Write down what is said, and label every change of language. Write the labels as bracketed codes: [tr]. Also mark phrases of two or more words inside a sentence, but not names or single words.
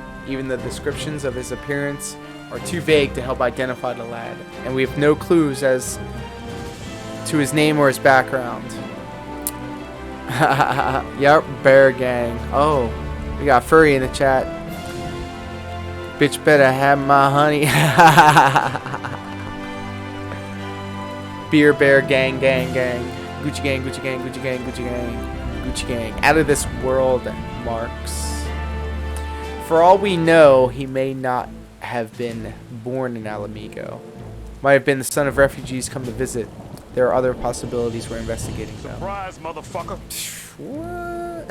[en] Even the descriptions of his appearance are too vague to help identify the lad, and we have no clues as to his name or his background. Yup, Bear Gang. Oh, we got Furry in the chat. Bitch better have my honey. Beer Bear Gang, gang, gang. Gucci gang, Gucci gang, Gucci gang, Gucci gang, Gucci gang. Out of this world, Marks. For all we know, he may not have been born in Alamigo. Might have been the son of refugees come to visit. There are other possibilities we're investigating though. Surprise, motherfucker. What?